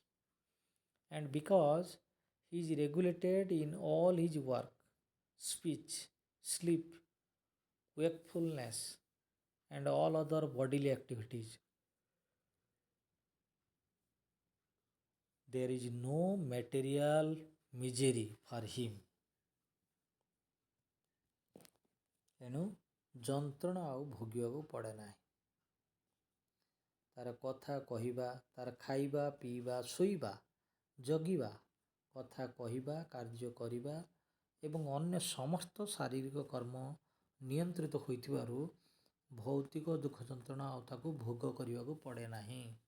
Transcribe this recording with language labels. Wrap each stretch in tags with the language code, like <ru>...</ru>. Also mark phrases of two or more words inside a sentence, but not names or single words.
<en>And because he is regulated in all his work, speech, sleep, wakefulness, and all other bodily activities, there is no material misery for him.</en> <or>ଏଣୁ ଯନ୍ତ୍ରଣା ଆଉ ଭୋଗିବାକୁ ପଡ଼େ ନାହିଁ। ତାର କଥା କହିବା, ତାର ଖାଇବା, ପିଇବା, ଶୋଇବା, ଜଗିବା, କଥା କହିବା, କାର୍ଯ୍ୟ କରିବା ଏବଂ ଅନ୍ୟ ସମସ୍ତ ଶାରୀରିକ କର୍ମ ନିୟନ୍ତ୍ରିତ ହୋଇଥିବାରୁ ଭୌତିକ ଦୁଃଖ ଯନ୍ତ୍ରଣା ଆଉ ତାକୁ ଭୋଗ କରିବାକୁ ପଡ଼େ ନାହିଁ।</or>